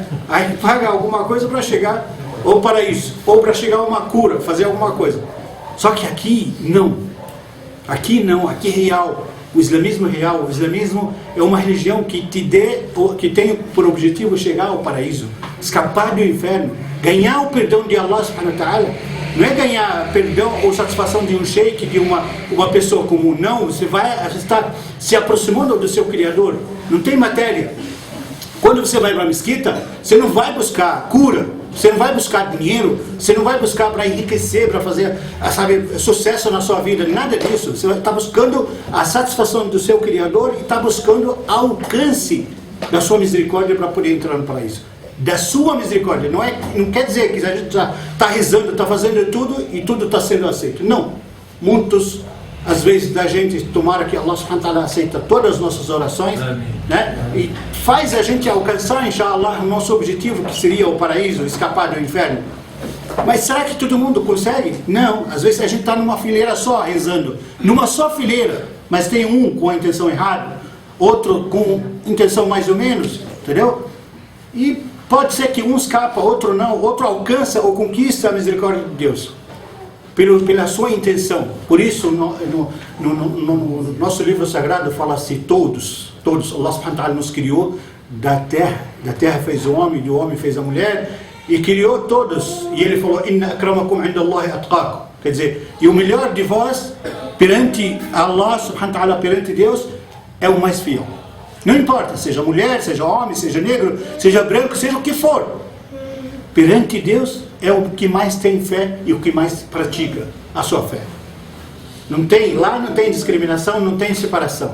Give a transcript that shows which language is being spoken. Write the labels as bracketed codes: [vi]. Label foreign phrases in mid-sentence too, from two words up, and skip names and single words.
[pt] Aí paga alguma coisa para chegar ao paraíso, ou para chegar a uma cura, fazer alguma coisa. Só que aqui não, aqui é real. O islamismo é real. O islamismo é uma religião que que tem por objetivo chegar ao paraíso, escapar do inferno, ganhar o perdão de [ar] الله سبحانه وتعالى. [pt] Não é ganhar perdão ou satisfação de um sheik, de uma pessoa comum, não. Você está se aproximando do seu Criador. Não tem matéria. Quando você vai para a mesquita, você não vai buscar cura, você não vai buscar dinheiro, você não vai buscar para enriquecer, para fazer, sabe, sucesso na sua vida, nada disso. Você está buscando a satisfação do seu Criador e está buscando alcance da sua misericórdia para poder entrar no paraíso. Da sua misericórdia. Não quer dizer que a gente está rezando, está fazendo tudo e tudo está sendo aceito. Não. Muitos, às vezes, da gente, tomara que [ar] الله سبحانه وتعالى [pt] aceita todas as nossas orações, né? E faz a gente alcançar, inshallah, o nosso objetivo, que seria o paraíso, escapar do inferno. Mas será que todo mundo consegue? Não. Às vezes a gente está numa fileira só, rezando. Numa só fileira, mas tem um com a intenção errada, outro com intenção mais ou menos, entendeu? E pode ser que um escapa, outro não, outro alcança ou conquista a misericórdia de Deus pela sua intenção. Por isso, no nosso livro sagrado fala assim, todos, [ar] الله سبحانه وتعالى [pt] nos criou da terra fez o homem, do homem fez a mulher, e criou todos, e ele falou, [ar] إن أكرمكم عند الله أتقاكم, [pt] quer dizer, e o melhor de vós, perante [ar] الله سبحانه وتعالى, [pt] perante Deus, é o mais fiel. Não importa, seja mulher, seja homem, seja negro, seja branco, seja o que for, perante Deus é o que mais tem fé e o que mais pratica a sua fé. Não tem discriminação, não tem separação.